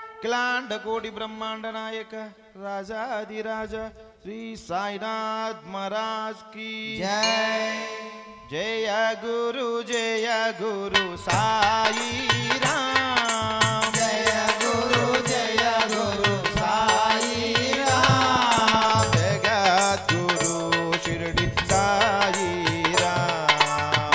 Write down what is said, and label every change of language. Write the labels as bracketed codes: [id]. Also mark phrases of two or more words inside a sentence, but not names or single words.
[te] అఖిలాండ కోటి బ్రహ్మాండ నాయక రాజాదిరాజ శ్రీ సాయినాథ్ మహారాజ్ [hi] की जय गुरु साई राम जय गुरु साई राम जगत गुरु शिरडी साई राम